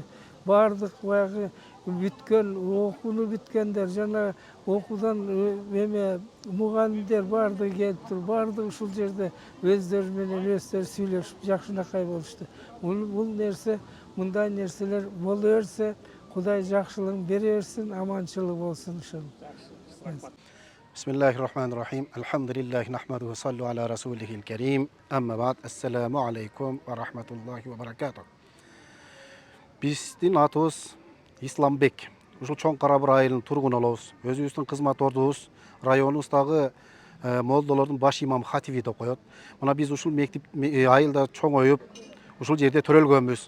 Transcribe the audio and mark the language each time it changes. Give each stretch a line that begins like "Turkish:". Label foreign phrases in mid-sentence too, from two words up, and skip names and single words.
Kyrgyz: Бардык баягы бүткөн, окууну бүткөндөр жана окуудан мугалимдер бардыгы келип туруп, бардыгы ушул жерде өздөрү менен өздөрү сүйлөшүп жакшынакай болушту. Бул нерсе, мындай нерселер боло берсе, Кудай жакшылыгын бере берсин, аманчылык болсун ошол.
Arabic: بسم الله الرحمن الرحيم. الحمد لله نحمده صلوا على رسوله الكريم. أما بعد. السلام عليكم ورحمة الله وبركاته.
Kyrgyz: Биздин атыбыз Исламбек. Ушул Чоң Карабыр айылынын тургуну болобуз. Өзүбүздүн кызмат ордубуз районубуздагы молдолордун баш имам хатиби деп коет. Мына биз ушул мектеп айылда чоңоюп, ушул жерде төрөлгөнбүз.